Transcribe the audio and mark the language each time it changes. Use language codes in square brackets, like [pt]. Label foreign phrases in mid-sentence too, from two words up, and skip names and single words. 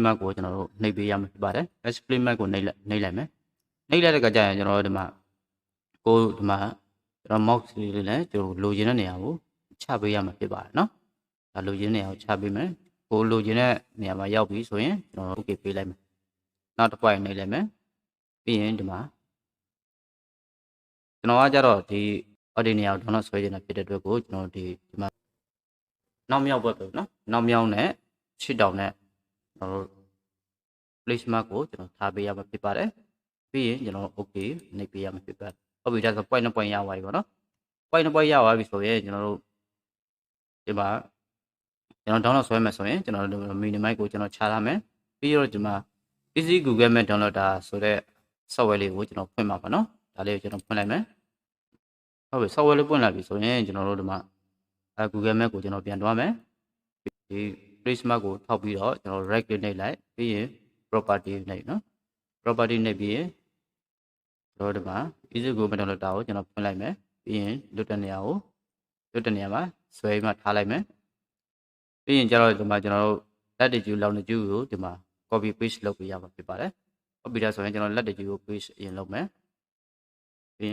[my] mask ကိုကျွန်တော်တို့နှိပ်ပေးရမှာဖြစ်ပါတယ် [en] split mask [my] ကိုနှိပ်လိုက်မယ်နှိပ်လိုက်တဲ့အခါကျရင်ကျွန်တော်တို့ဒီမှာကျွန်တော် mouse လေးနဲ့ကျွန်တော်လိုချင်တဲ့နေရာကိုချပေးရမှာဖြစ်ပါတယ်နော်ဒါလိုချင်တဲ့နေရာကိုချပေးမယ်ကိုလိုချင်တဲ့နေရာမှာရောက်ပြီဆိုရင်ကျွန်တော် OK ပေးလိုက်မယ်နောက်တစ်ပွိုင်နှိပ်လိုက်မယ်ပြီးရင်ဒီမှာ ကျွန်တော်ကကြတော့ဒီအော်ဒီနေရာကိုdownloadဆွဲနေတာဖြစ်တဲ့အတွက်ကိုကျွန်တော်ဒီမှာနောက်မြောက်ဘက်ပဲနော်နောက်မြောက်နဲ့ရှစ်တောင်နဲ့ကျွန်တော်တို့ [en] place mark [my] ကိုကျွန်တော်ထားပေးရမှာဖြစ်ပါတယ်ပြီးရင်ကျွန်တော် OK နှိပ်ပေးရမှာဖြစ်ပါတယ်ဟုတ်ပြီဒါဆို [en] point 2 point [my] ရသွားပြီပေါ့နော် [en] point 2 point [my] ရသွားပြီဆိုရင်ကျွန်တော်တို့ဒီမှာကျွန်တော် download ဆွဲမယ်ဆိုရင်ကျွန်တော်တို့ minimize ကိုကျွန်တော်ချထားမယ် ပြီးတော့ဒီမှာ Easy Google Map downloader ဆိုတဲ့ software လေးကိုကျွန်တော်ဖွင့်ပါပါနော်ဒါလေးကိုကျွန်တော်ဖွင့်လိုက်မယ်ဟုတ်ပြီ software လေးဖွင့်လာပြီဆိုရင်ကျွန်တော်တို့ဒီမှာGoogle Map ကိုကျွန်တော်ပြန်တွားမယ်ဒီ [en] place mark [my] ကိုထောက်ပြီးတော့ကျွန်တော် [en] right click [my] နှိပ်လိုက်ပြီးရင် property နှိပ်နော် property နှိပ်ပြီးရင်ကျွန်တော်ဒီမှာ Easy Google Map downloader ကိုကျွန်တော်ဖွင့်လိုက်မယ်ပြီးရင်လွတ်တဲ့နေရာမှာဆွဲမှထားလိုက်မယ်ပြီးရင်ကျတော့ဒီမှာကျွန်တော်တို့လက်တကျူလောင်တကျူကိုဒီမှာ [en] copy paste [my] လုပ်ပေးရမှာဖြစ်ပါတယ်ဟုတ်ပြီဒါဆိုရင်ကျွန်တော်လက်တကျူကို paste အရင်လုပ်မယ်ပြီးရင်